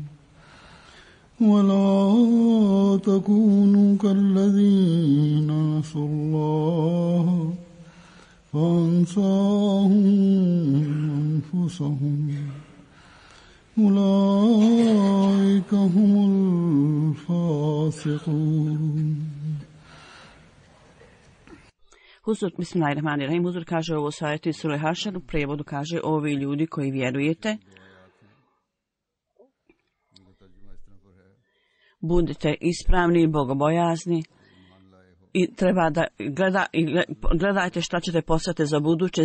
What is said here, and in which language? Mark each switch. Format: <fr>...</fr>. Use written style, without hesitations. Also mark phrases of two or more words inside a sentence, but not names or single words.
<ar>ولا تكونوا كالذين نسوا الله فأنساهم أنفسهم أولئك هم الفاسقون. Huzur, bismillahirrahmanirrahim,</ar> <bs>Huzur kaže ovo sajtu iz Sure Hašar, u prijevodu kaže: ovi ljudi koji vjerujete, budite ispravni i bogobojazni i treba da gledajte šta ćete postati za buduće.</bs>